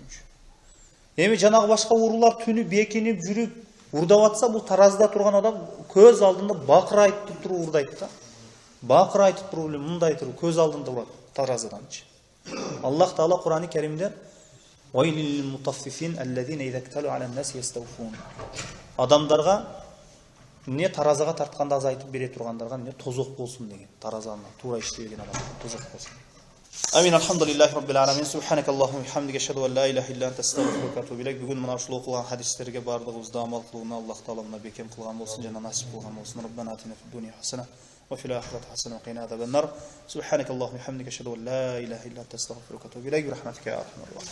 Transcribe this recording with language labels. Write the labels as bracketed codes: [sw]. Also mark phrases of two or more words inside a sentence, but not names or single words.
[ky] Эми жанагы башка уурулар түнүп, бекинип, жүрүп урдап атса, бул таразада турган адам көз алдында бакырайып туруп урдайт да. Бакырайып туруп эле мындай туруп көз алдында урат таразаданчы. [ar] Аллах Таала Кур'ан-ы Керимде "ويل للمطففين الذين إذا اكتالوا على الناس يستوفون". [ky] Адамдарга таразага тартканда азайтып бере тургандарга тозок болсун деген. Таразаны туура иштебеген адам тозок болсун. Амин. [ar] الحمد لله رب العالمين سبحانك اللهم وبحمدك أشهد أن لا إله إلا أنت أستغفرك وأتوب إليك. [ky] Бүгүн мына ушул окулган хадистерге бардыгыбызды амал кылууну Аллах Таала мына бекем кылган болсун жана насип кылган болсун. [ar] ربنا آتنا في الدنيا حسنة وفي الآخرة حسنة وقنا عذاب النار. سبحانك اللهم وبحمدك أشهد أن لا إله إلا أنت أستغفرك وأتوب إليك. برحمتك يا أرحم الراحمين.